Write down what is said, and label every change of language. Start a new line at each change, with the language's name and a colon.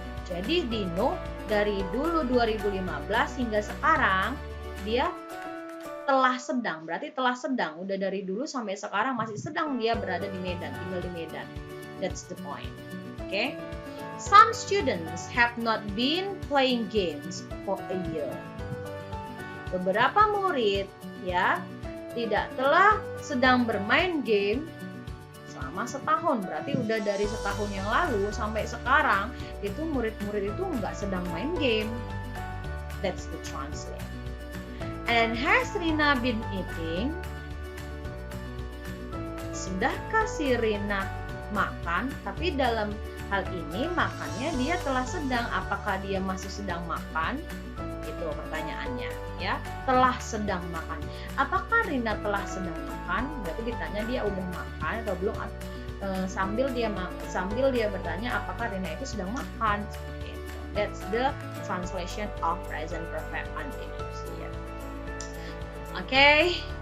Indonesian: Jadi Dino dari dulu 2015 hingga sekarang dia telah sedang, berarti telah sedang, udah dari dulu sampai sekarang masih sedang dia berada di Medan, tinggal di Medan.
English: That's the point. Okay. Some students have not been playing games for a year.
Indonesian: Beberapa murid ya tidak telah sedang bermain game selama setahun. Berarti udah dari setahun yang lalu sampai sekarang itu murid-murid itu nggak sedang main game.
English: That's the translate. And has Rina been eating?
Indonesian: Sudahkah si Rina makan? Tapi dalam hal ini makannya dia telah sedang. Apakah dia masih sedang makan? Itu pertanyaannya ya, telah sedang makan. Apakah Rina telah sedang makan? Berarti ditanya dia udah makan atau belum, sambil dia bertanya apakah Rina itu sedang makan.
English: That's the translation of present perfect continuous here. Okay.